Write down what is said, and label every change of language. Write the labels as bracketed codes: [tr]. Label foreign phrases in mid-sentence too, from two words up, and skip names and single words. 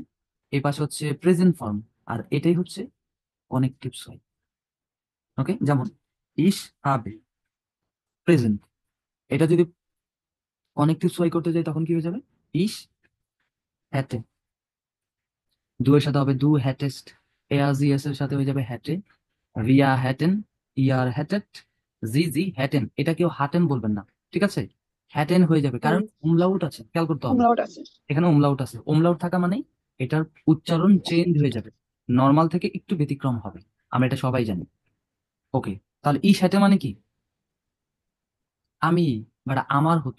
[bn] এই পাশে হচ্ছে প্রেজেন্ট ফর্ম, আর এটাই হচ্ছে [de] Konjunktiv zwei. [bn] ওকে, যেমন [de] ich habe, [bn] প্রেজেন্ট, এটা যদি [de] Konjunktiv zwei [bn] করতে যাই তখন কি হয়ে যাবে? [de] ich hätte, du [bn] এর সাথে হবে [de] du hättest, er sie es [bn] এর সাথে হয়ে যাবে [de] hätte, wir hätten, ihr hättet, sie hätten, [bn] এটা কেউ হাটেন বলবেন না, ঠিক আছে, হ্যাটেন হয়ে যাবে, কারণ উমলাউট আছে, খেয়াল করতে হবে। umlaut আছে। এখানে উমলাউট আছে, উমলাউট থাকা মানে এটার উচ্চারণ চেঞ্জ হয়ে যাবে, নর্মাল থেকে একটু ব্যতিক্রম হবে, আমরা এটা সবাই জানি। ওকে, তাহলে ই সাথে মানে কি? আমি, বা আমার হতো,